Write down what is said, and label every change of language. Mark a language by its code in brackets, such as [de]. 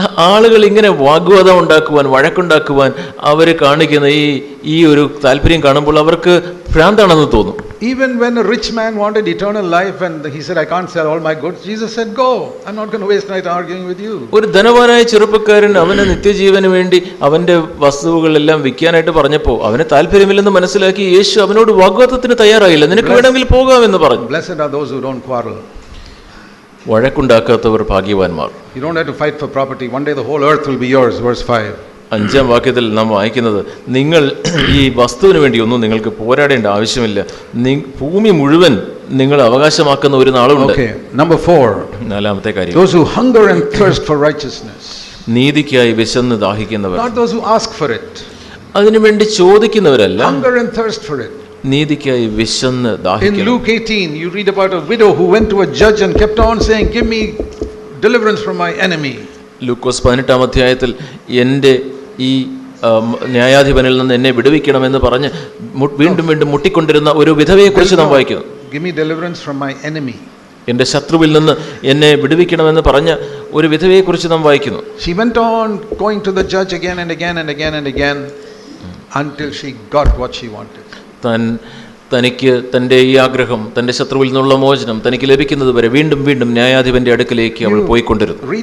[ml] ആളുകൾ ഇങ്ങനെ വാഗ്വാദം ഉണ്ടാക്കുവാൻ, വഴക്കുണ്ടാക്കുവാൻ അവർ കാണിക്കുന്ന ഈ ഒരു താല്പര്യം കാണുമ്പോൾ അവർക്ക് ഭ്രാന്താണെന്ന് തോന്നും. [en] Even when a rich man wanted eternal life and he said I can't sell all my goods, Jesus said go, I'm not going to waste night arguing with you. [ml] ഒരു ധനവാനായ ചെറുപ്പക്കാരൻ അവന് നിത്യജീവന് വേണ്ടി അവന്റെ വസ്തുവകളെല്ലാം വിൽക്കാനായിട്ട് പറഞ്ഞപ്പോൾ അവന് താല്പര്യമില്ലെന്ന് മനസ്സിലാക്കി യേശു അവനോട് വാഗ്വാദത്തിന് തയ്യാറായില്ല. നിനക്ക് വേണമെങ്കിൽ പോകാമെന്ന് പറഞ്ഞു. [en] Blessed are those who don't quarrel. [ml] വഴക്കുണ്ടാക്കാത്തവർ ഭാഗ്യവാന്മാർ. [en] You don't have to fight for property. One day the whole earth will be yours. Verse 5. [ml] 5-ാം വാക്യത്തിൽ നാം വായിക്കുന്നത്, നിങ്ങൾ ഈ വസ്തുവിന് വേണ്ടി ഒന്നും നിങ്ങൾക്ക് പോരാടേണ്ട ആവശ്യമില്ല, ഭൂമി മുഴുവൻ നിങ്ങൾ അവകാശമാക്കുന്ന ഒരു നാളുണ്ട്. [en] Number 4. [ml] 4-ാമത്തെ കാര്യം, [en] those who hunger and thirst for righteousness. [ml] നീതിക്കായി വിശന്ന് ദാഹിക്കുന്നവർ. [en] Not those who ask for it. [ml] അതിനുവേണ്ടി ചോദിക്കുന്നവരല്ല, [en] hunger and thirst for it. [ml] നീതിക്കായി വിശന്ന് ദാഹിക്കുന്നു. [en] In Luke 18 you read about a widow who went to a judge and kept on saying give me deliverance from my enemy. [ml] ലൂക്കോസ് 18-ാം അധ്യായത്തിൽ എൻ്റെ ഈ ന്യായാധിപനിൽ നിന്ന് എന്നെ വിടുവിക്കണമെന്ന് പറഞ്ഞ് വീണ്ടും വീണ്ടും മുട്ടിക്കൊണ്ടിരുന്ന ഒരു വിധവയെക്കുറിച്ച് നാം വായിക്കുന്നു. [en] Give me deliverance from my enemy. [ml] എൻ്റെ ശത്രുവിൽ നിന്ന് എന്നെ വിടുവിക്കണമെന്ന് പറഞ്ഞ ഒരു വിധവയെക്കുറിച്ച് നാം വായിക്കുന്നു. [en] She went on going to the judge again and again and again and again until she got what she wanted. [ml] തനിക്ക് തൻ്റെ ഈ ആഗ്രഹം, തൻ്റെ ശത്രുവിൽ നിന്നുള്ള മോചനം തനിക്ക് ലഭിക്കുന്നത് വരെ വീണ്ടും വീണ്ടും ന്യായാധിപന്റെ അടുക്കലേക്ക് അവൾ പോയിക്കൊണ്ടിരുന്നു.